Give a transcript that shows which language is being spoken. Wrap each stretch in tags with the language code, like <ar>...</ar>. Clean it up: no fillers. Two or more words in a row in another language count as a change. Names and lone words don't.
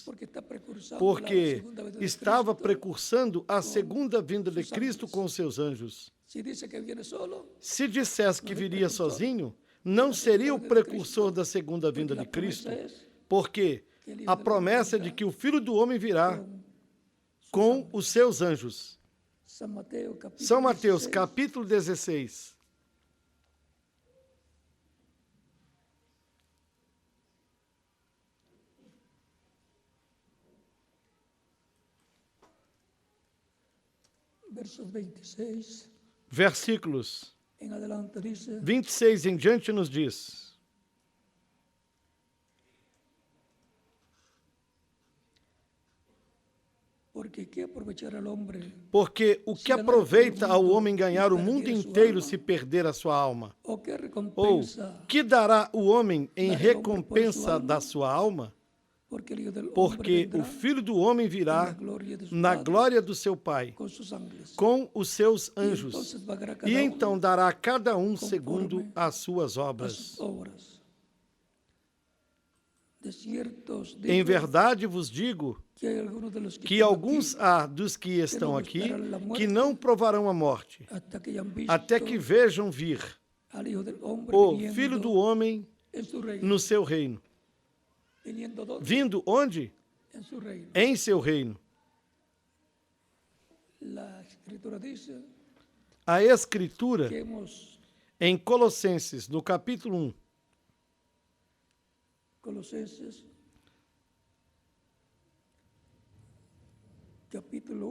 <es>porque está precursando porque la segunda venida de</es> <pt>estava</pt> <es>Cristo.</es> <pt>precursando a segunda vinda de Cristo com os seus anjos.</pt> <es>Si dice que viene solo,</es> <pt>Se dissesse que viria sozinho, não seria o precursor da segunda vinda de Cristo, porque a promessa é de que o Filho do Homem virá com os seus anjos.</pt> <es>San Mateo, capítulo</es> <pt>São Mateus, 16, capítulo 16.</pt> <es>versos 26</es> <pt>Versículos</pt> <es>en adelante dice,</es> <pt>26 em diante nos diz:</pt> <es>porque qué aprovechará el hombre</es> <pt>Porque o que aproveita ao homem ganhar o mundo inteiro se perder a sua alma?</pt> <es>o qué</es> <pt>Ou</pt> <es>recompensa,</es> <pt>que dará o homem em recompensa da sua alma?</pt> <es>porque el Hijo del Hombre</es> <pt>Porque</pt> <es>vendrá</es> <pt>o Filho do Homem</pt> <es>en la</es> <pt>virá</pt> <es>gloria de su</es> <pt>na</pt> <es>Padre</es> <pt>glória do seu Pai,</pt> <es>con sus ángeles.</es> <pt>com os seus</pt> <es>Y</es> <pt>anjos,</pt> <es>entonces pagará cada</es> <pt>e</pt> <es>uno</es> <pt>então dará a cada um segundo</pt> <es>conforme</es> <pt>as suas</pt> <es>a</es> <pt>obras.</pt> <es>sus obras. De cierto os</es> <pt>Em</pt> <es>digo</es> <pt>verdade vos digo</pt> <es>que hay algunos de los que</es> <pt>que</pt> <es>están</es> <pt>alguns</pt> <es>aquí</es> <pt>há dos que estão aqui que não provarão a morte,</pt> <es>hasta que hayan visto</es> <pt>até que vejam vir</pt> <es>al Hijo del Hombre</es> <pt>o</pt> <es>viniendo</es> <pt>Filho do Homem</pt> <es>en su reino.</es> <pt>no seu reino.</pt> <es>¿Viniendo dónde?</es> <pt>Vindo onde?</pt> <es>En su reino.</es> <pt>Em seu reino.</pt> <es>La Escritura dice</es> <pt>A Escritura,</pt> <es>que hemos,</es> <pt>em Colossenses, no capítulo 1,</pt> <es>Colosenses, capítulo 1,</es>